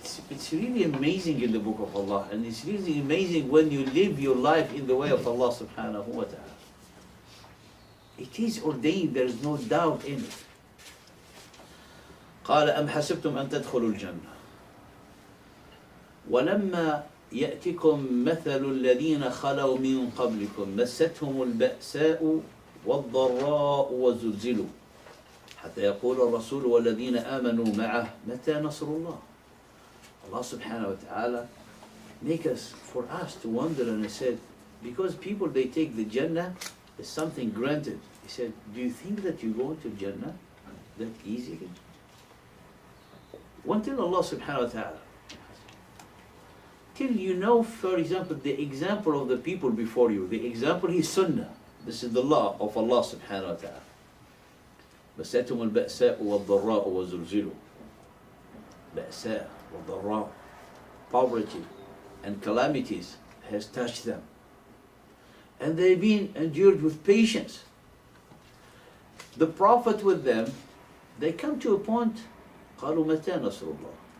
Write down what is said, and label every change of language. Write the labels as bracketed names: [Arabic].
[English] It's really amazing in the book of Allah, and it's really amazing when you live your life in the way of Allah subhanahu wa ta'ala. It is ordained, there is no doubt in it. [Arabic] قال أم حسبتم أن تدخلوا الجنة ولما يأتكم مثل الذين خلوا من قبلكم مستهم البأساء والضراء وزلزلوا حتى يقول الرسول والذين آمنوا معه متى نصر الله. [English] Allah subhanahu wa ta'ala make us, for us to wonder, and he said, because people they take the Jannah as something granted. He said, do you think that you go into Jannah that easily? Until Allah subhanahu wa ta'ala. Till you know, for example, the example of the people before you, the example is Sunnah. This is the law of Allah subhanahu wa ta'ala. [Arabic] مستهم البأساء والضراء وزلزلوا. بأساء والضراء. [English] Poverty and calamities has touched them. And they've been endured with patience. The Prophet with them, they come to a point, [Arabic] قالوا متى نصر الله?